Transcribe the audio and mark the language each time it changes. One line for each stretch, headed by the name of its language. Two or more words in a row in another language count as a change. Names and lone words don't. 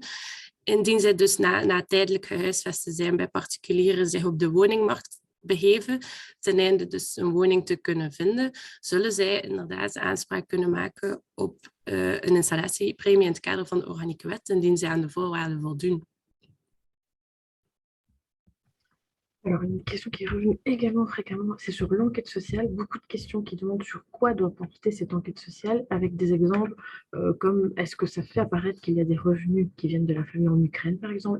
Dutch: Indien zij dus na tijdelijk gehuisvest te zijn bij particulieren zich op de woningmarkt begeven, ten einde dus een woning te kunnen vinden, zullen zij inderdaad aanspraak kunnen maken op een installatiepremie in het kader van de organieke wet, indien zij aan de voorwaarden voldoen.
French: Alors, une question qui est revenue également fréquemment, c'est sur l'enquête sociale. Beaucoup de questions qui demandent sur quoi doit porter cette enquête sociale, avec des exemples comme est-ce que ça fait apparaître qu'il y a des revenus qui viennent de la famille en Ukraine, par exemple?